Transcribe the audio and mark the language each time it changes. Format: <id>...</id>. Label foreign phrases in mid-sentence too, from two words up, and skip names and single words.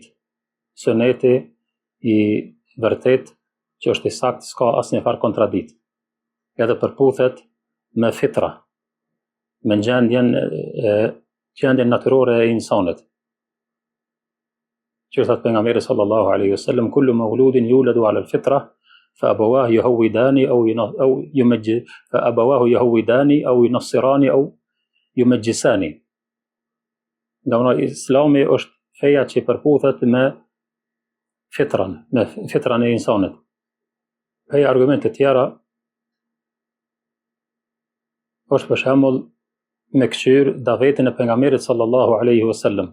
<sq>Suneti i vërtet që është i saktë s'ka asnjë farë kontradit. Edhe përputhet me fitra, me gjendjen natyrore e insanit.</sq> <ar>Që thot pejgamberi صلى الله عليه وسلم كل مولود يولد على الفطرة فأبواه يهودانه أو ينصرانه أو يمجسانه.</ar> <sq>Domethënë Islami është feja që përputhet me fitran e insanit. Pe argumente tjera është për shembull me këshyr davetin e pejgamberit</sq> <ar>صلى الله عليه وسلم.</ar>